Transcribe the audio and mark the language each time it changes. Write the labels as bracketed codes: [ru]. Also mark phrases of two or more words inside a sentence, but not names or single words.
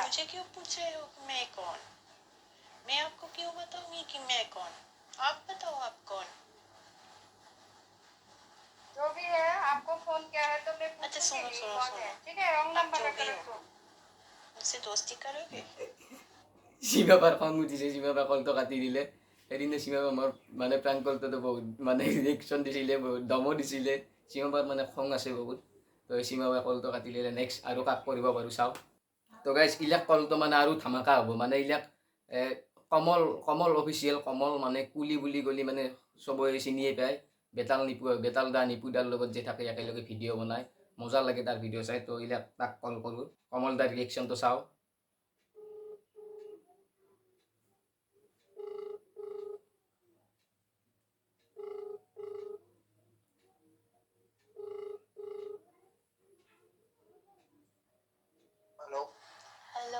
[hi] मुझे क्यों पूछ रहे हो कि मैं कौन मैं आपको क्यों बताऊंगी कि मैं कौन आप बताओ आप कौन जो भी है आपको फोन किया है तो मैं अच्छा पूछूंगी सुनो नहीं सुनो कौन सुनो है ठीक है रॉन्ग आप नंबर जो रख भी रखो हो मुझसे दोस्ती करोगे [as] সীমাপাৰ খং উঠিছে সীমাপা কলটো কাটি দিলে এদিনে সীমাপা মোৰ মানে প্ৰেংক কলটোতো বহুত মানে ৰিয়েকশ্যন দিছিলে বহুত দমো দিছিলে সীমাপাৰ মানে খং আছে বহুত তো সীমাপাই কলটো কাটি দিলে নেক্সট আৰু কাক কৰিব পাৰোঁ চাওঁ তো গাইজ ইলাক কলটো মানে আৰু ধামাকা হ'ব মানে ইলাক কমল কমল অফিচিয়েল কমল মানে কুলি বুলি গ'লে মানে চবৰে চিনিয়ে পায় বেতাল দা নিপুদাৰ লগত যে থাকে একেলগে ভিডিঅ' বনায় মজা লাগে তাৰ ভিডিঅ' চাই তো ইলাক তাক কল কৰোঁ কমল দাৰ ৰিয়েকশ্যনটো চাওঁ [hi] हेलो हेलो